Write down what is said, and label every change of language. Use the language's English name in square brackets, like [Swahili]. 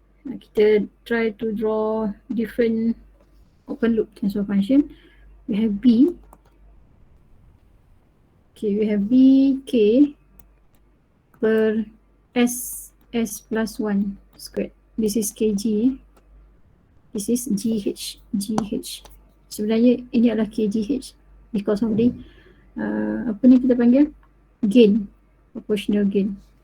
[English] Kita try to draw different open loop transfer function. We have B. Okay, we have B, K per S plus 1 squared. This is KG. This is GH. [Indonesian] Sebenarnya ini adalah KGH [English] because of the [Indonesian] apa ni kita panggil? [English] Gain, proportional gain.